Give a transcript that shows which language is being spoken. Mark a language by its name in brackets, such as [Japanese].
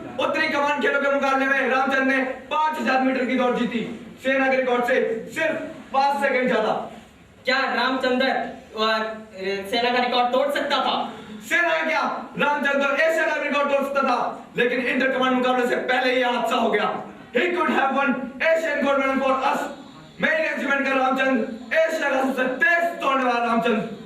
[Hindi] उत्तरी कमान खेलों के मुकाबले में रामचंद्र ने 5000 मीटर की दौड़ जीती। सेना के रिकॉर्ड से सिर्फ 5 सेकंड ज्यादा। क्या रामचंद्र सेना का रिकॉर्ड तोड़ सकता था? सेना का क्या, रामचंद्र एशिया का रिकॉर्ड तोड़ सकता था, लेकिन इंटर कमांड मुकाबले से पहले ही हादसा हो गया। [English] He could have won Asian gold medal for us. [Hindi] मेरे रेजिमेंट का रामचंद्र एशिया का सबसे तेज दौड़ने वाला रामचंद्र